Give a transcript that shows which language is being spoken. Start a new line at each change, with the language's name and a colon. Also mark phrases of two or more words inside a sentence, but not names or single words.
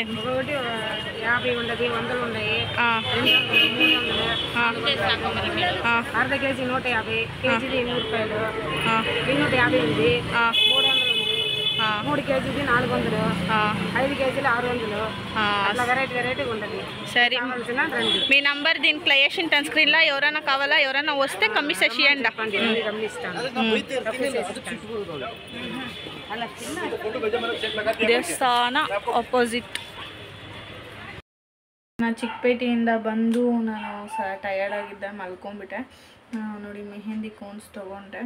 Telugu: 50 ఉండదు, 100 ఉన్నాయి, అర్ధ కేజీ 150, కేజీది 100 రూపాయలు, 250 ఉంది, 300 ఉంది, 3 కేజీది 400, 5 కేజీలు 600, అట్లా వెరైటీగా ఉండదు. సరే, మీ నంబర్ దీంట్లో వేసింటాను స్క్రీన్లో. ఎవరైనా కావాలా, ఎవరైనా వస్తే కమ్మీ చేసి ఇవ్వండి.
Kannada: ದೇವಸ್ಥಾನ ಆಪೋಸಿಟ್. ನಾನು ಚಿಕ್ಕಪೇಟೆಯಿಂದ ಬಂದು ನಾನು ಟಯರ್ಡ್ ಆಗಿದ್ದೆ, ಮಲ್ಕೊಂಡ್ಬಿಟ್ಟೆ. ನೋಡಿ ಮೆಹಂದಿ ಕೋನ್ಸ್ ತೊಗೊಂಡೆ.